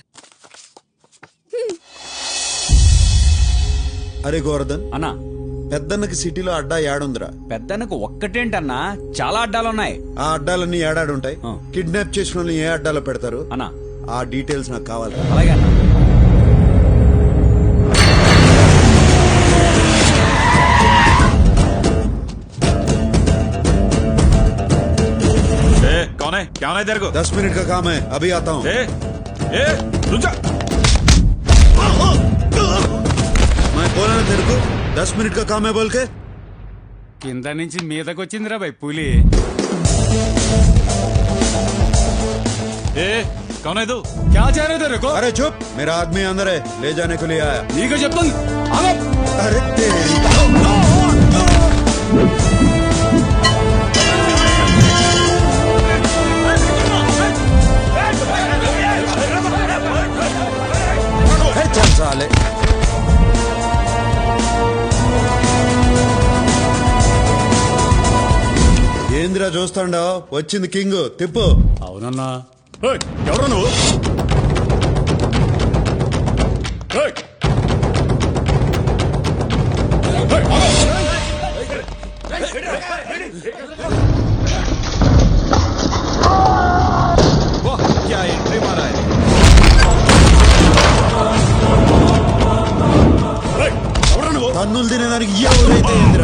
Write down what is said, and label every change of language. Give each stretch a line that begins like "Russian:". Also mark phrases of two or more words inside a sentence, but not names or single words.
Telugu: అరే గోవర్ధన్ అన్నా, పెద్దన్నకి సిటీలో అడ్డా ఏడుందిరా? పెద్దనకు ఒక్కటేంటన్నా, చాలా అడ్డాలున్నాయి. ఆ అడ్డాలన్నీ ఏడాడుంటాయి. ఆ. కిడ్నాప్ చేసిన వాళ్ళని ఏ అడ్డాలో పెడతారు? అన్నా ఆ డీటెయిల్స్ నాకు కావాలి. అలాగే అన్నా.
Hindi: कौन है? क्या होना है तेरे को? 10 मिनट का काम है, अभी आता हूँ. रुक जा. मैं बोला ना तेरे को 10 मिनट का काम है बोल के.
Telugu: కింద నుంచి మీదకి వచ్చిందిరా భయ్ పులి.
Hindi: कौन है तू? क्या चाह रहे थे तेरे को? अरे चुप, मेरा आदमी अंदर है, ले जाने के लिए आया.
Telugu: నీకు చెప్తాను.
Hindi: अरे तेरी चल साले.
Telugu: ఏంద్రా చూస్తాండావు? వచ్చింది కింగ్, తిప్పు. అవునన్నా. ఎవరు నువ్వు?
Hindi: क्या एंट्री मारा है?
Telugu: తన్నులు తినేదానికి ఎవరైతే ఏంద్రా?